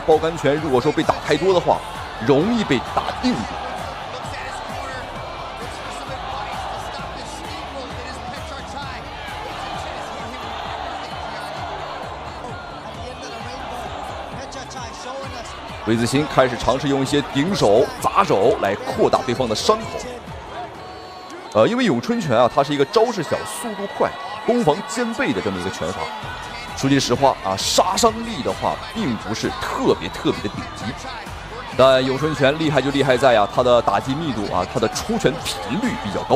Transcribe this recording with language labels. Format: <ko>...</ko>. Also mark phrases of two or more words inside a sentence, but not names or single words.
<zh>爆杆拳如果说被打太多的话，容易被打定住。魏子钦开始嘗試用一些頂手、砸手來擴大對方的傷口。因為詠春拳啊，它是一個招式小、速度快、攻防兼備的這麼一個拳法。說句實話啊，殺傷力的話，並不是特別的頂級。但詠春拳厲害就厲害在它的打擊密度啊，它的出拳頻率比較高。</zh>